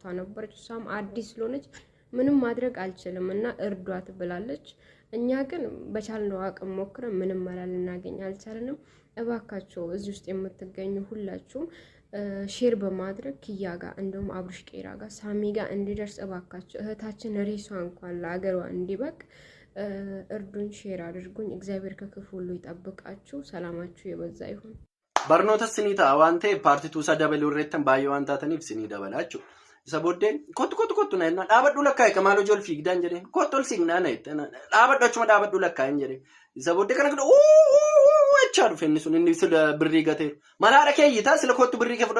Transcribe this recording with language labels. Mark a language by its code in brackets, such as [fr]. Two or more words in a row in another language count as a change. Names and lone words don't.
[am] ነበረች። እሷም አዲስ ስለሆነች ምንም ማድረግ አልችልምና እርዷት ብላለች። እኛ ግን በቻልነው አቅም ሞክረን ምንም መላል ልናገኝ አልቻለንም። እባካችሁ እዚህ ውስጥ የምትገኙ ሁላችሁም ሼር በማድረግ ኪያ ጋር እንደውም አብርሽ ቄራ ጋር ሳሚ ጋር እንዲደርስ እባካችሁ እህታችን ሬሷ እንኳን ለአገሯ እንዲበቅ እርዱን ሼር አድርጉኝ። እግዚአብሔር ከክፉ ሁሉ ይጠብቃችሁ። ሰላማችሁ የበዛ ይሁን። [om] barnoota sinii ta'a waan ta'eef paartituu isa dabaluu irratti baay'ee waan taataniif sinii dabalaachuu isa booddee kottu na jenna dhaabadhu lakkaa'e kamaal hojii ol fiigdaan jedheen kottu ol siignaa na jette dhaabadhu achuma dhaabadhu lakkaa'een jedheen isa booddee kana jechaa dhufe inni sun inni sila birrii gateeru malaadha keeyyitaa sila kottu birrii kee